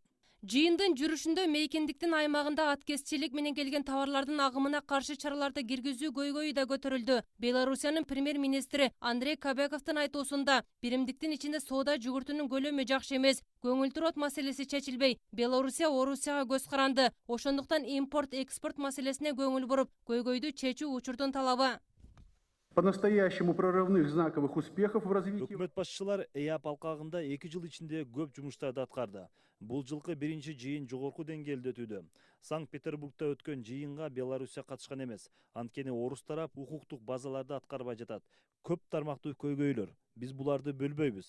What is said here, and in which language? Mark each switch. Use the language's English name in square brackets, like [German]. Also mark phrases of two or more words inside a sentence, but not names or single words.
[Kyrgyz] Жыйындын жүрүшүндө мейкиндиктин аймагында аткезчилик менен келген товарлардын агымына каршы чараларды киргизүү көйгөйү да көтөрүлдү. Белоруссиянын премьер-министри Андрей Кобяковдун айтуусунда биримдиктин ичинде соода жүгүртүүнүн көлөмү жакшы эмес, көңүлтүрөт маселеси чечилбей, Белоруссия Орусияга көз каранды. Ошондуктан импорт-экспорт маселесине көңүл буруп, көйгөйдү чечүү учурдун талабы. [Russian] по-настоящему прорывных знаковых успехов в развитии. [Kyrgyz] Өкмөт башчылар ЭАП алкагында 2 жыл ичинде көп жумуштарды аткарды. Бул жылкы биринчи жыйын жогорку деңгээлде өтүүдө. Санкт-Петербургда өткөн жыйынга Белоруссия катышкан эмес. Анткени орус тарап укуктук базаларды аткарбай жатат. Көп тармактуу көйгөйлөр. Биз буларды бөлбөйбүз.